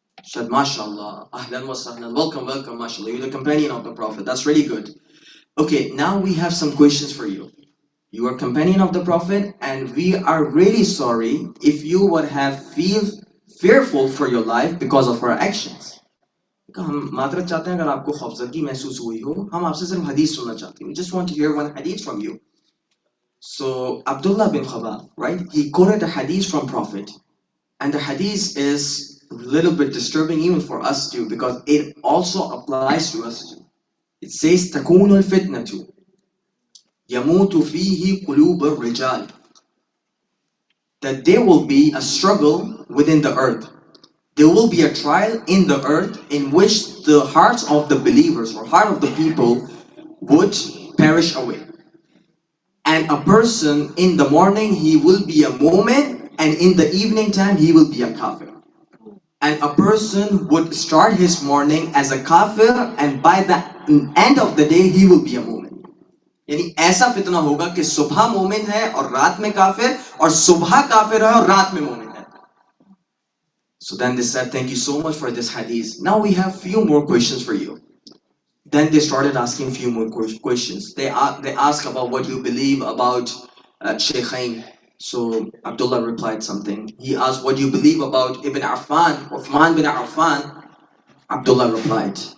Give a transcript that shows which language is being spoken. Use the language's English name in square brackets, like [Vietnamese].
[English] He said, MashaAllah, ahlan wa sahlan, welcome, MashaAllah, you're the companion of the Prophet. That's really good. Okay, now we have some questions for you. You are companion of the Prophet and we are really sorry if you would have feel fearful for your life because of our actions. [Hindi] हम मातरत चाहते हैं अगर आपको खौफजदगी महसूस हुई हो हम आपसे सिर्फ हदीस सुनना चाहते हैं. [English] We just want to hear one hadith from you. So Abdullah bin Khabab, right? He quoted a hadith from Prophet. And the hadith is a little bit disturbing even for us too because it also applies to us too. It says [Arabic] تكون الفتنة يموت فيه قلوب الرجال. [English] That there will be a struggle within the earth. There will be a trial in the earth in which the hearts of the believers or heart of the people would perish away. And a person in the morning he will be a mu'min and in the evening time he will be a kafir. And a person would start his morning as a kafir and by the end of the day he will be a mu'min. [Hindi] यानी ऐसा फितना होगा कि सुबह मोमिन है और रात में काफिर और सुबह काफिर है और रात में मोमिन है. So then they said, thank you so much for this hadith. Now we have few more questions for you. Then they started asking few more questions. They ask about what you believe about Shaykhain. So Abdullah replied something. He asked, what do you believe about Ibn Affan, Uthman bin Affan? Abdullah replied.